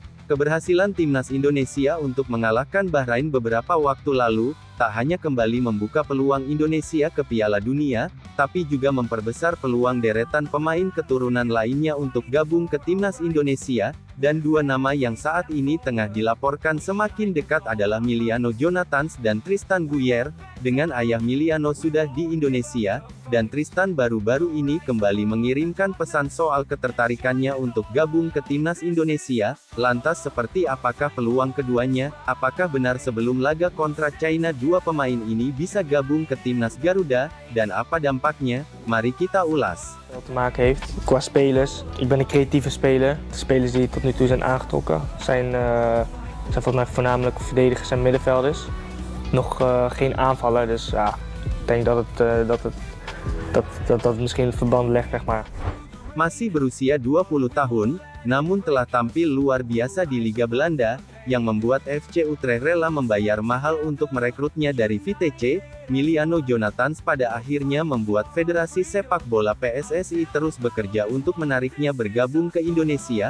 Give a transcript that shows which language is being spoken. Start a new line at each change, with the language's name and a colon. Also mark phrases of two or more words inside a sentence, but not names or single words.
Indonesian: Keberhasilan timnas Indonesia untuk mengalahkan Bahrain beberapa waktu lalu, tak hanya kembali membuka peluang Indonesia ke Piala Dunia, tapi juga memperbesar peluang deretan pemain keturunan lainnya untuk gabung ke timnas Indonesia, dan dua nama yang saat ini tengah dilaporkan semakin dekat adalah Miliano Jonathans dan Tristan Guyer, dengan ayah Miliano sudah di Indonesia, dan Tristan baru-baru ini kembali mengirimkan pesan soal ketertarikannya untuk gabung ke timnas Indonesia. Lantas seperti apakah peluang keduanya? Apakah benar sebelum laga kontra China dua pemain ini bisa gabung ke timnas Garuda, dan apa dampaknya? Mari kita ulas.
Dutch: Wat te maken heeft qua spelers. Ik ben een creatieve speler. De spelers die tot nu toe zijn aangetrokken zijn volgens mij voornamelijk verdedigers en middenvelders. Nog geen aanvaller, dus ja, ik denk dat het misschien het verband legt, zeg maar.
Indonesian: Masih berusia 20 tahun, namun telah tampil luar biasa di Liga Belanda, yang membuat FC Utrecht rela membayar mahal untuk merekrutnya dari VTC. Miliano Jonathans pada akhirnya membuat Federasi Sepak Bola PSSI terus bekerja untuk menariknya bergabung ke Indonesia.